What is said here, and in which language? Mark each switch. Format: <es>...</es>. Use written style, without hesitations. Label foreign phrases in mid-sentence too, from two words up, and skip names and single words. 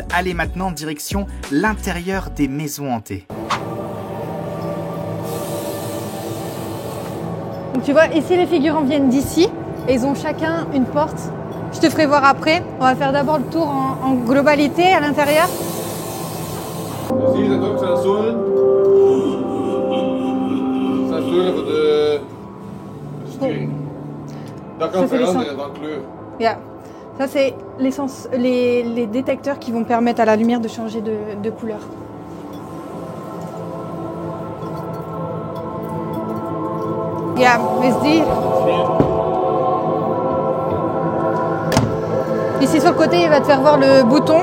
<fr>Allez maintenant, direction l'intérieur des maisons hantées. Donc tu vois, ici les figurants viennent d'ici et ils ont chacun une porte. Je te ferai voir après. On va faire d'abord le tour en globalité à l'intérieur. Ici, c'est donc</fr> <nl>zijn stoelen. Zijn stoelen voor de sturing. Dat kan veranderen van kleur.</nl> <en>Yeah.</en> <fr>Ça, c'est les détecteurs qui vont permettre à la lumière de changer de couleur.</fr> <en>Yeah, SD.</en> <fr>Ici sur le côté, il va te faire voir le bouton.</fr>